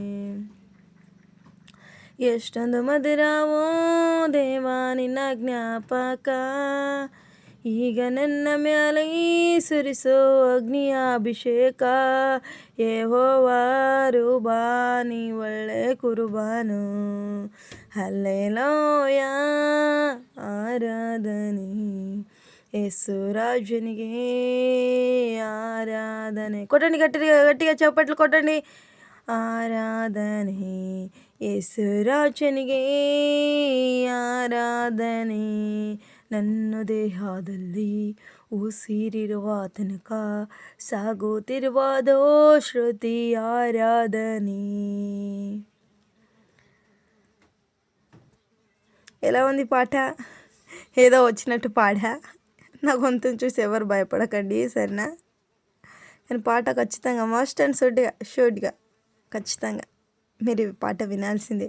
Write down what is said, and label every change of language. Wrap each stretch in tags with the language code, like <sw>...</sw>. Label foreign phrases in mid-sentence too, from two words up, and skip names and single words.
<kn>ಎಷ್ಟೊಂದು ಮಧುರವೋ ದೇವಾ ನಿನ್ನ ಜ್ಞಾಪಕ, ಈಗ ನನ್ನ ಮ್ಯಾಲೆ ಸುರಿಸೋ ಅಗ್ನಿಯ ಅಭಿಷೇಕ, ಯೆಹೋವಾ ರೂಬಾನಿ ಒಳ್ಳೆ ಕುರುಬಾನು. ಹಲ್ಲೆಲೂಯಾ ಆರಾಧನೆ,</kn> <te>యేసురాజునికే ఆరాధనే. కొట్టండి, గట్టిగా గట్టిగా చప్పట్లు కొట్టండి.</te> <kn>ಆರಾಧನೆ, యేసుರಾಜನಿಗೆ ಆರಾಧನೆ. ನನ್ನ ದೇಹದಲ್ಲಿ ಉಸಿರಿರುವ ತನಕ ಸಾಗುತ್ತಿರುವುದೋ ಶ್ರುತಿ ಆರಾಧನೆ.</kn> <te>ఎలా ఉంది పాట? ఏదో వచ్చినట్టు పాడా. నా గొంతుని చూసి ఎవరు భయపడకండి సరేనా. నేను పాట ఖచ్చితంగా</te> <en>must and shouldగా</en> <te>ఖచ్చితంగా మీరు పాట వినాల్సిందే.</te>